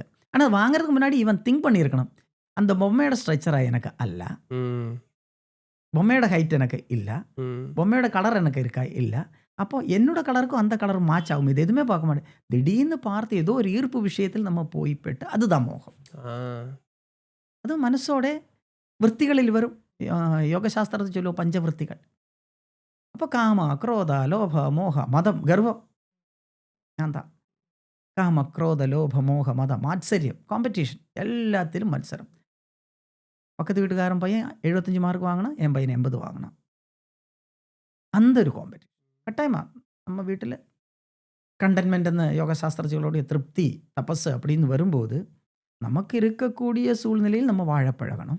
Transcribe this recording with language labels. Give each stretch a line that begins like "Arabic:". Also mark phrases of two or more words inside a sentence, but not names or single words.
Tamil: ஆனா வாங்குறதுக்கு முன்னாடி இவன் திங்க் பண்ணியிருக்கணும். அந்த பொம்மையோட ஸ்ட்ரக்சரா எனக்கு அல்ல. ம். பொம்மையோட ஹைட் எனக்கு இல்ல. ம். பொம்மையோட கலர் எனக்கு இருக்கா? இல்ல. அப்போ என்னோட கலருக்கும் அந்த கலரும் மேட்ச் ஆகும். இது எதுவுமே பார்க்க மாட்டேன். திடீர்னு பார்த்து ஏதோ ஒரு ஈர்ப்பு விஷயத்தில் நம்ம போய் பெட்டு அதுதான் மோகம். ஆ.
Malayalam: അതും മനസ്സോടെ വൃത്തികളിൽ വരും. യോഗശാസ്ത്രത്തിൽ ചൊല്ലുക പഞ്ചവൃത്തികൾ. അപ്പോൾ കാമ, ക്രോധ, ലോഭ, മോഹ, മതം, ഗർവം. ഞാൻ താ കാമ, ക്രോധ, ലോഭ, മോഹ, മതം, മാത്സര്യം, കോമ്പറ്റീഷൻ എല്ലാത്തിലും മത്സരം.
Tamil: பக்கத்து வீட்டுக்காரன் பையன் 75 மார்க் வாங்கினா என் பையன் 80 வாங்கினான். அந்த ஒரு காம்படிஷன் கட்டாயமா நம்ம வீட்டில் கண்டென்மெண்ட் என்ற யோகசாஸ்திரங்களுடைய திருப்தி தபஸ் அப்படின்னு வரும்போது நமக்கு இருக்கக்கூடிய சூழ்நிலையில் நம்ம வாழ பழகணும்.